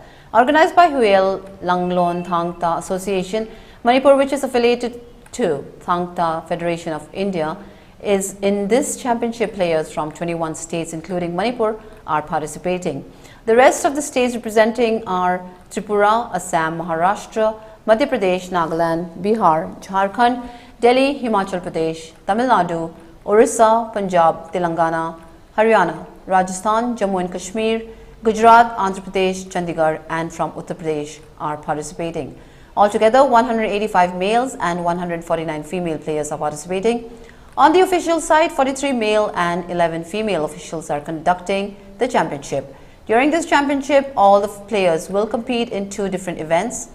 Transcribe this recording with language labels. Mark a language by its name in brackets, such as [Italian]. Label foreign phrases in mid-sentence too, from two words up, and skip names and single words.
[English] Organized by Huel Langlon Thangta Association, Manipur, which is affiliated to Thangta Federation of India, is in this championship. Players from 21 states including Manipur are participating. The rest of the states representing are Tripura, Assam, Maharashtra, Madhya Pradesh, Nagaland, Bihar, Jharkhand, Delhi, Himachal Pradesh, Tamil Nadu, Orissa, Punjab, Telangana, Haryana, Rajasthan, Jammu and Kashmir, Gujarat, Andhra Pradesh, Chandigarh and from Uttar Pradesh are participating. Altogether, 185 males and 149 female players are participating. On the official side, 43 male and 11 female officials are conducting the championship. During this championship, all the players will compete in 2 different events.